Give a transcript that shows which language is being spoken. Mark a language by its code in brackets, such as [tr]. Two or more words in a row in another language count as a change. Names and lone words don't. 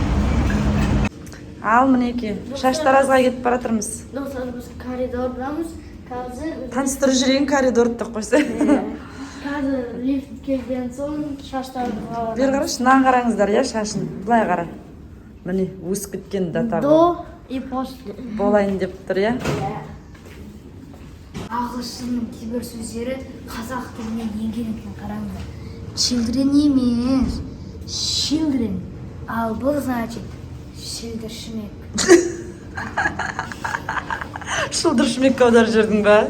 [kk] Ал мінеки, шаштаразға кетіп баратырмыз. Достар, біз коридордамыз. Қазір Таныстырып жүрейін коридорды қойса. қазір лифт келген соң шаштарды Бер қарашы, мынаған қараңыздар, иә шашын. Былай қара. Міне, өсіп кеткен да табы. [ru] до и после. [kk] Болайын деп тұр, иә? Ағылшынның кейбір сөздері қазақ тіліне енген екен, қараңыздар. [en] Children емес, children. [kk] Ал бұл значит шілдіршімек. Шылдыр шүмек аударып жүрдің ба?